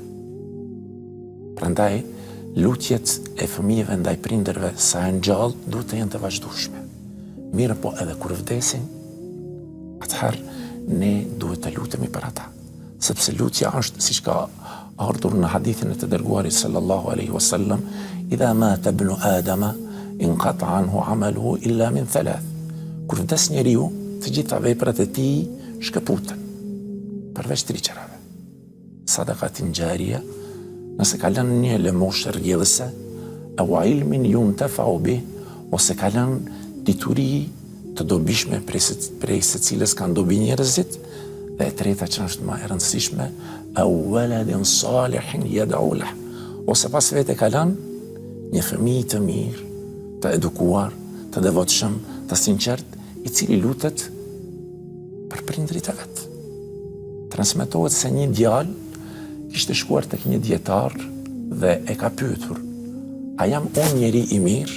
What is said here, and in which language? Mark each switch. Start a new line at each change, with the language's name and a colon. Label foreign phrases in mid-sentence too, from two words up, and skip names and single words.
Albanian: Prandaj, lutjet e fëmijëve ndaj prindërve sa janë gjallë duhet të jenë të vazhdueshme. Mirë po edhe kur vdesin, atëherë ne duhet të lutemi për ata. Sepse lutja është, siç ka ardhur në hadithin e të dërguarit
Arabic: صلى الله عليه وسلم إذا مات ابن آدم انقطع عنه عمله إلا من ثلاث.
Albanian: Kur vdes njeriu, të gjitha veprat e tij shkëputen, përveç 3 gjërave.
Arabic: صدقة جارية,
Albanian: nëse ka lënë një lëmoshë rrjedhëse,
Arabic: أو علم ينتفع به,
Albanian: ose ka lënë dituri të dobishme prej secilës kanë dobi njerëzit, dhe e treta që është më e rëndësishme,
Arabic: أو ولد صالح يدعو له,
Albanian: ose pas vete ka lënë një fëmijë të mirë, të edukuar, të devotshëm, të sinqert, i cili lutet për prindërit e vet. Transmetohet se një djalë kishte shkuar tek një dietar dhe e ka pyetur: a jam unë njeri i mirë?